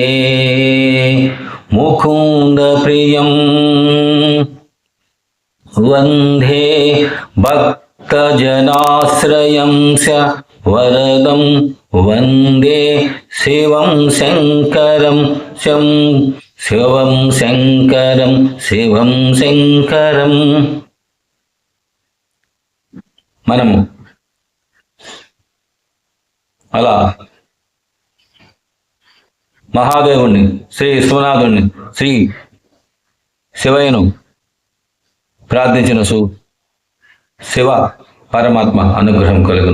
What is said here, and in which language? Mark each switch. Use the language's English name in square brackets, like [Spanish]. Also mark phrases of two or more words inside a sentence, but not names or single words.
[Sanskrit] मुकुंदप्रियं, वंदे भक्तजनाश्रयं च वरदं, वंदे शिवं शंकरं शिवं शंकरं शिवं शंकरं। [Telugu] మనము అలా మహాదేవుణ్ణి, శ్రీ విశ్వనాథుణ్ణి, శ్రీ శివయ్యను ప్రార్థించిన శివ పరమాత్మ అనుగ్రహం కలుగును.